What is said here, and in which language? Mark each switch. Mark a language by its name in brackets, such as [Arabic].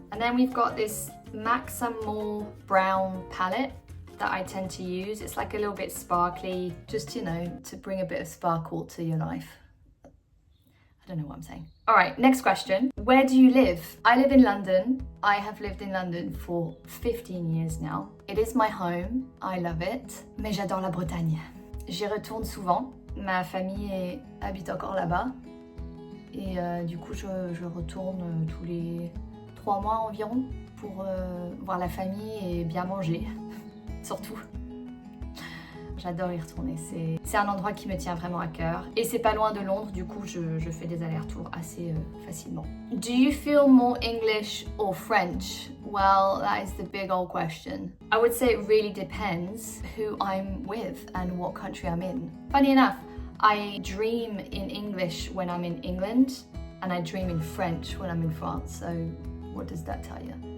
[English] And then we've got this MAC Some More brown palette that I tend to use. It's like a little bit sparkly, just, you know, to bring a bit of sparkle to your life. I don't know what I'm saying. All right, next question. Where do you live? I live in London. I have lived in London for 15 years now. It is my home. I love it. [French] Mais j'adore la Bretagne. J'y retourne souvent. Ma famille habite encore là-bas. Et du coup, je retourne tous les 3 mois environ pour voir la famille et bien manger. Surtout. J'adore y retourner, c'est un endroit qui me tient vraiment à cœur. Et c'est pas loin de Londres, du coup je fais des allers-retours assez facilement. [English] Do you feel more English or French? Well, that is the big old question. I would say it really depends who I'm with and what country I'm in. Funny enough, I dream in English when I'm in England, and I dream in French when I'm in France, so what does that tell you?